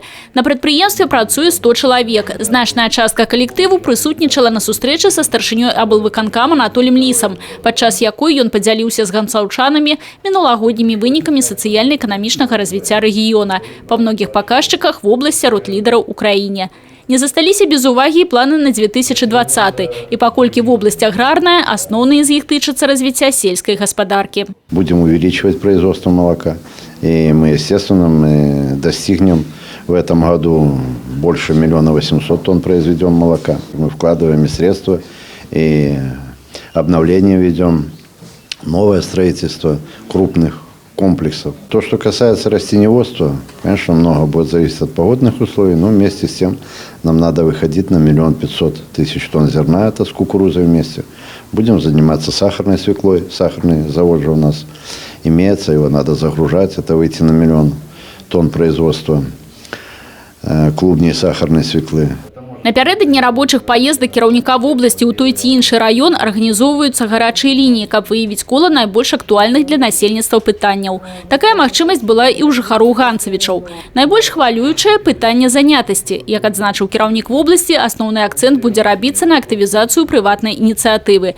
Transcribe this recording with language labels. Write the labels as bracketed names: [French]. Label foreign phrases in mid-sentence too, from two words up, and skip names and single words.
[Belarusian] На прадпрыемстве працуе 100 чалавек. Значная частка калектыву прысутнічала на сустрэчы са старшынёй аблвыканкама Анатоліем Лісам, падчас якой ён падзяліўся з ганцаўчанамі мінулагоднімі вынікамі сацыяльна-эканамічнага развіцця рэгіёна. Па многіх паказчыках вобласць сярод лідараў у краіне. Не засталіся без увагі і планы на 2020. І паколькі вобласць аграрная, асноўныя з іх тычацца развіцця сельскай гаспадаркі. [Russian] Будем увеличивать производство молока. И мы, естественно, достигнем в этом году больше 1 800 000 тонн произведем молока. Мы вкладываем и средства, и обновление ведем, новое строительство крупных комплексов. То, что касается растениеводства, конечно, много будет зависеть от погодных условий, но вместе с тем нам надо выходить на 1 500 000 тонн зерна, это с кукурузой вместе. Будем заниматься сахарной свеклой. Сахарный завод же у нас имеется, его надо загружать, это выйти на 1 000 000 тонн производства клубней сахарной свеклы. [Belarusian] Напярэдадні рабочых паездак кіраўніка вобласці ў той ці іншы раён арганізоўваюцца гарачыя лініі, каб выявіць кола найбольш актуальных для насельніцтва пытанняў. Такая магчымасць была і ў жыхароў ганцавічаў. Найбольш хвалюючае пытанне занятасці. Як адзначыў кіраўнік вобласці, асноўны акцэнт будзе рабіцца на актывізацыю прыватнай ініцыятывы.